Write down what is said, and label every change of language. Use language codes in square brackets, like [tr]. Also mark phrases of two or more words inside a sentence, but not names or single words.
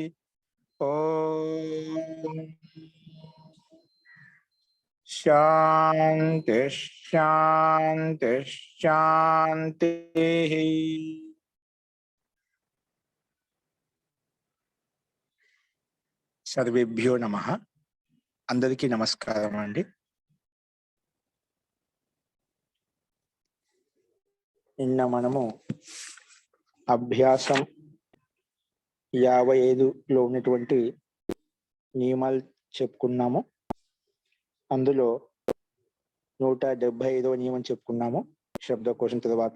[sa] ओम शांति शांति शांति। सर्वेभ्यो नमः। [te] అందరికీ నమస్కారం అండి। నిన్న మనము అభ్యాసం 55లో ఉన్నటువంటి నియమాలు చెప్పుకున్నాము. అందులో 175వ నియమం చెప్పుకున్నాము శబ్దకోశం తర్వాత.